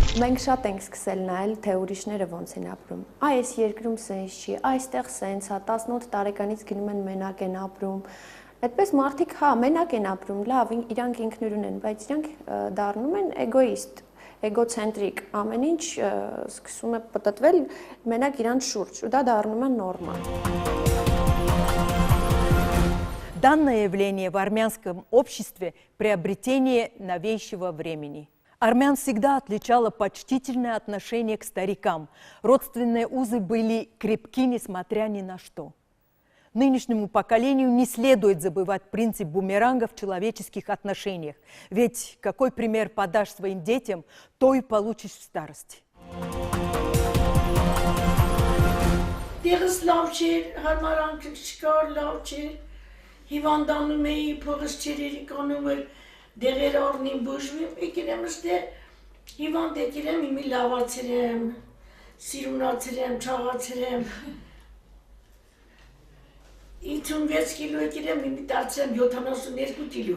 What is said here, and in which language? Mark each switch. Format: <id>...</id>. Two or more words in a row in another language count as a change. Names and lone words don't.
<hy>Մենք շատ ենք սկսել նայել, թե ուրիշները ոնց են ապրում։ Այս երկրում սենց չի, այստեղ սենց է, 18 տարեկանից գնում են մենակ են ապրում։ Այդպես մարդիկ հա մենակ են ապրում, լավ, իրանք ինքնուրույն են, բայց իրանք դառնում են էգոիստ, էգոցենտրիկ, ամեն ինչ սկսում է պտտվել մենակ իրանց շուրջ, ու դա դառնում է նորմալ։</hy> <ru>Данное явление в армянском обществе – приобретение новейшего времени. Армян всегда отличало почтительное отношение к старикам. Родственные узы были крепки, несмотря ни на что. Нынешнему поколению не следует забывать принцип бумеранга в человеческих отношениях. Ведь какой пример подашь своим детям, то и получишь в старости.</ru> <hy>Դեղս լավ չէր, հարմարանքը չկար, լավ չէր, հիվանդանում էի, փողս չէր երիկանում էր, դեղեր առնիմ, բուժվիմ, եկել եմ ստեղ, հիվանդ եկել եմ, իմի լավացել եմ, սիրունացել եմ, չաղացել եմ, 56 կիլո եկել եմ, իմի դարձել եմ 72 կիլո։</hy>